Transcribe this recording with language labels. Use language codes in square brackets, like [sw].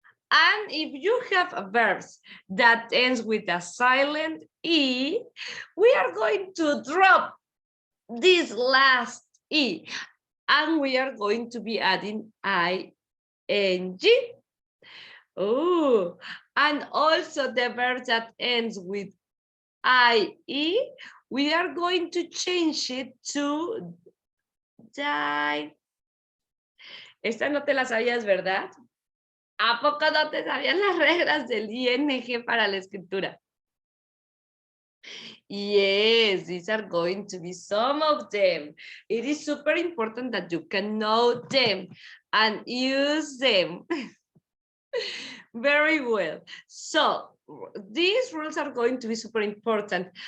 [en] And if you have verbs that ends with a silent E, we are going to drop this last E, and we are going to be adding ing. Oh, and also the verb that ends with IE, we are going to change it to die. [es] Esta no te la sabías, ¿verdad? ¿A poco no te sabías las reglas del ING para la escritura? [en] Yes, these are going to be some of them. It is super important that you can know them and use them. Very well. So these rules are going to be super important.